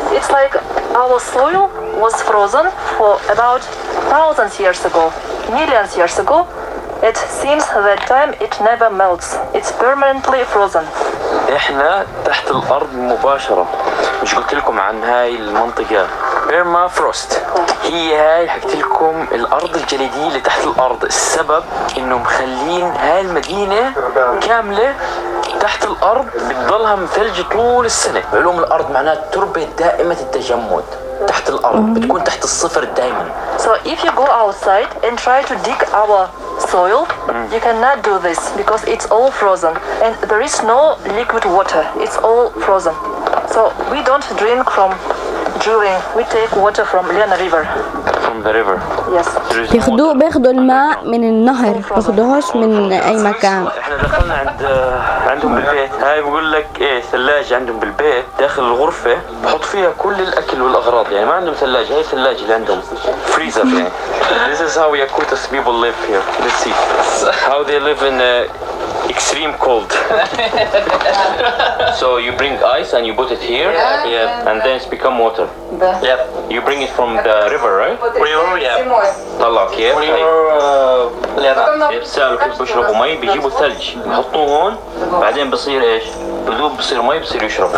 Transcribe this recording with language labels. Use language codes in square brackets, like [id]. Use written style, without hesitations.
[en] It's like our soil was frozen for about thousands years ago, millions years ago. It seems that time it never melts. It's permanently frozen. [ar] احنا تحت الارض مباشرة. مش قلت لكم عن هاي المنطقة بيرمافروست؟ هي هاي حكيت لكم الارض الجليدية اللي تحت الارض. السبب انه مخلين هاي المدينة كاملة تحت الارض بتضلها مثلج طول السنة. علوم الارض معناها تربة دائمة التجمد. تحت الارض بتكون تحت الصفر دائما. [en] So if you go outside and try to dig our soil, you cannot do this because it's all frozen and there is no liquid water. It's all frozen. So we don't drink from drilling. We take water from Lena River. From the river. Yes. [ar] بياخدوا الماء من النهر، بياخدوهوش من اي مكان. احنا دخلنا عندهم بالبيت. هاي بقول لك ايه، ثلاجة عندهم بالبيت داخل الغرفة بحط فيها كل الاكل والاغراض. يعني ما عندهم ثلاجة، هاي الثلاجة اللي عندهم فريزر يعني. [en] This is how Yakutas people live here. Let's see how they live in extreme cold. So you bring ice and you put it here, yeah, and then it's become water. Yep. You bring it from the river, right? River, yeah. [ar] طلع كيف؟ [en] River, [ar] بيسألوا كيف بيشربوا مي، بيجيبوا ثلج بيحطوه هون، بعدين بصير ايش؟ بدوب بصير مي، بصير يشربوا.